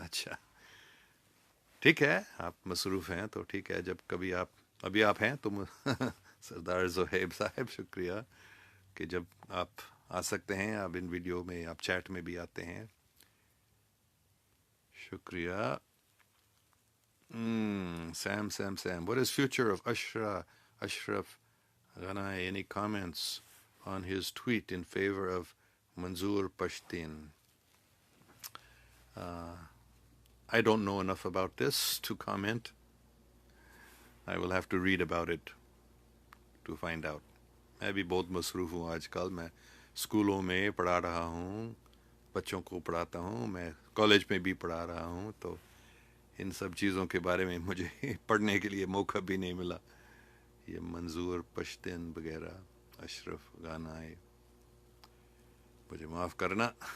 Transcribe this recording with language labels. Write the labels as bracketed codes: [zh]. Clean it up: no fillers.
[ur] اچھا ٹھیک ہے، آپ مصروف ہیں تو ٹھیک ہے. جب کبھی ابھی آپ ہیں تو سردار زہیب صاحب، شکریہ کہ جب آپ آ سکتے ہیں، آپ ان ویڈیو میں، آپ چیٹ میں بھی آتے ہیں. شکریہ. [en] Sam, what is future of Ashraf Ghani? Any comments on his tweet in favor of Manzoor Pashtun? I don't know enough about this to comment. I will have to read about it to find out. [ur] میں بھی بہت مصروف ہوں آج کل. میں اسکولوں میں پڑھا رہا ہوں، بچوں کو پڑھاتا ہوں، میں کالج میں بھی پڑھا رہا ہوں، تو ان سب چیزوں کے بارے میں مجھے پڑھنے کے لیے موقع بھی نہیں ملا. یہ منظور پشتن وغیرہ، اشرف غنائی، مجھے معاف کرنا.